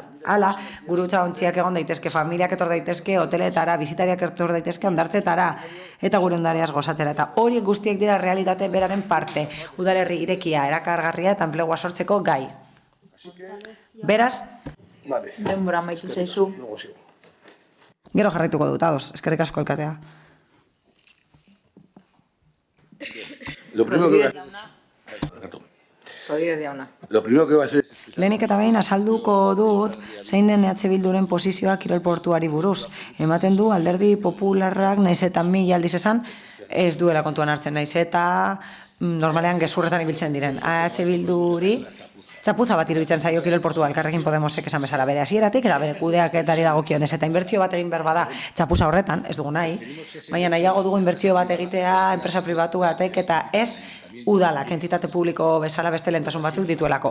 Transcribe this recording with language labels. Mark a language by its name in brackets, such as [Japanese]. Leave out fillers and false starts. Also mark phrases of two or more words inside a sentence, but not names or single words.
[Basque] Hala, gurutza ontziak egon daitezke, familiak etor daitezke, hoteletara, bizitariak etor daitezke, ondartzetara, eta gure ondareaz gozatzera. Eta horiek guztiek dira realitate beraren parte, udalerri irekia, erakargarria eta enplegua sortzeko gai. Beraz, denbora amaitu zaizu. Gero jarraituko dut, ados, eskerrik asko alkatea. [Spanish] Lo primero que va a hacer... [Basque] Lehenik eta behin azalduko dut zein den EH Bilduren posizioa kirolportuari buruz. Ematen du alderdi popularrak naiz eta mila aldiz esan ez duela kontuan hartzen, naiz eta normalean gezurretan ibiltzen diren. EH Bilduri txapuza bat iruditzen zaio kirolportua Elkarrekin Podemosek esan bezala bere hasieratik eta bere kudeaketari dagokionez eta inbertsio bat egin behar bada txapuza horretan, ez dugu nahi, baina nahiago dugu inbertsio bat egitea enpresa pribatu batek eta ez udalak, entitate publiko bezala beste lehentasun batzuk dituelako.